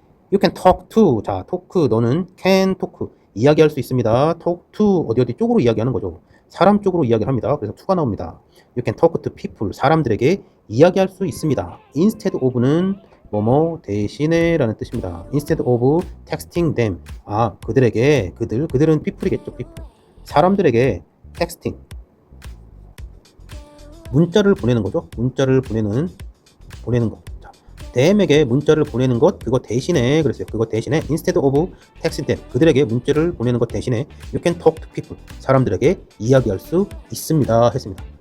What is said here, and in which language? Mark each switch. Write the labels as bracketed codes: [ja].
[en] You can talk to. [ko] 자, talk 너는 can talk 이야기할 수 있습니다. talk to 어디 쪽으로 이야기하는 거죠. 사람 쪽으로 이야기를 합니다. 그래서 to가 나옵니다. [en] You can talk to people. [ko] 사람들에게 이야기할 수 있습니다. instead of는 뭐뭐 대신에 라는 뜻입니다. [en] instead of texting them. [ko] 그들에게 그들은 people이겠죠. [en] people. [ko] 사람들에게 texting 문자를 보내는 거죠. 문자를 보내는 거. 자, them에게 문자를 보내는 것 그거 대신에 그랬어요. 그거 대신에 [en] instead of texting them [ko] 그들에게 문자를 보내는 것 대신에 [en] you can talk to people [ko] 사람들에게 이야기할 수 있습니다 했습니다.